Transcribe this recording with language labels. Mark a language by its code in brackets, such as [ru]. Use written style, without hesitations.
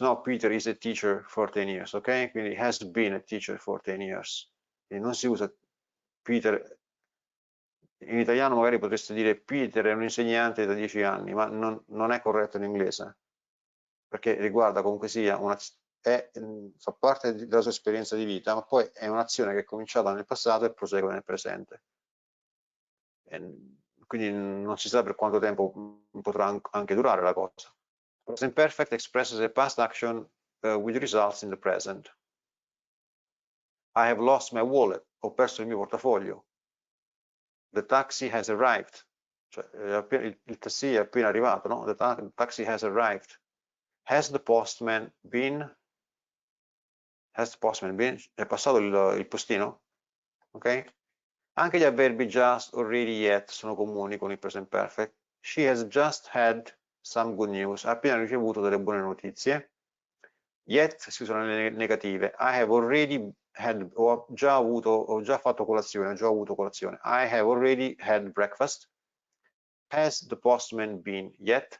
[en] No, Peter is a teacher for 10 years, ok? [it] Quindi [en] has been a teacher for 10 years. [it] E non si usa Peter. In italiano magari potreste dire Peter è un insegnante da 10 anni, ma non è corretto in inglese, perché riguarda comunque sia fa parte della sua esperienza di vita, ma poi è un'azione che è cominciata nel passato e prosegue nel presente. Quindi non si sa per quanto tempo potrà anche durare la cosa. [en] Present perfect expresses a past action with results in the present. I have lost my wallet, [it] ho perso il mio portafoglio. [en] The taxi has arrived, [it] cioè il taxi è appena arrivato, no? [en] The taxi has arrived. Has the postman been? Has the postman been? [it] È passato il postino? Ok? Anche gli avverbi just, already, yet sono comuni con il present perfect. [en] She has just had some good news. [it] Ha appena ricevuto delle buone notizie. Yet si usano le negative. [en] I have already had, [it] ho già fatto colazione, ho già avuto colazione. [en] I have already had breakfast. Has the postman been yet?